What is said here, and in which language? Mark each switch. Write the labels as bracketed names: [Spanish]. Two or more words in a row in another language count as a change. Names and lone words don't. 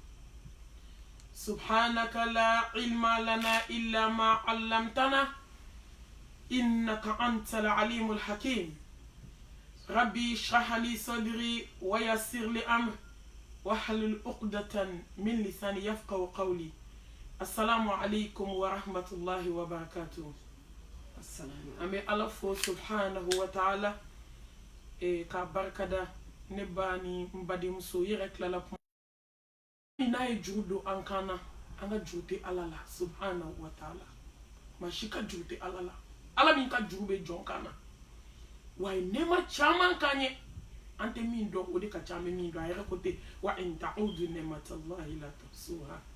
[Arabic] سبحانك لا علم لنا إلا ما علمتنا إنك أنت العليم الحكيم ربي اشرح لي صدري ويسر لي أمر واحلل عقدة من لساني يفقهوا قولي السلام عليكم ورحمة الله وبركاته السلام أمي الله سبحانه وتعالى [Bambara] ka barkada ne bani mbadi muso yɛrɛ tilala kuma n'a ye juru don an kan na an ka juru tɛ ala la [Arabic] سبحانه وتعالى [Bambara] maa si ka juru tɛ ala la ala min ka juru bɛ jɔn kan na wa ye nɛɛma caman k'an ye an tɛ min dɔn o de ka ca an bɛ min dɔn a yɛrɛ ko ten [Arabic] وإن تعدوا نعمة الله لا تحصوها